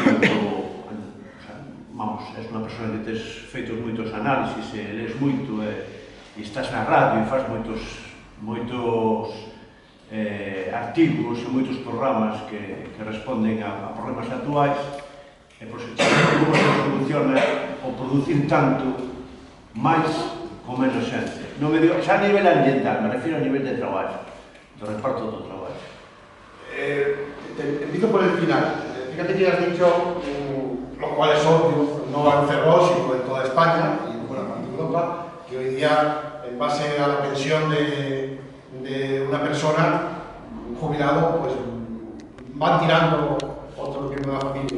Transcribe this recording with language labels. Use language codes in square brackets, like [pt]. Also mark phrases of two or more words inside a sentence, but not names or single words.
[gl] Vamos, és unha persona que tes feitos moitos análisis, lees moito, e estás na radio e faz moitos artigos e moitos programas que responden a problemas actuais, e como se soluciona o producir tanto máis con menos xente. Xa a nivel ambiental, me refiro a nivel de traballo, do reparto do traballo. [es] Empiezo por el final. Fíjate que has dicho, lo cual es obvio, no en Ferrol, sino en toda España y en buena parte de Europa, que hoy día, en base a la pensión de una persona, un jubilado, pues van tirando otro miembro de la familia.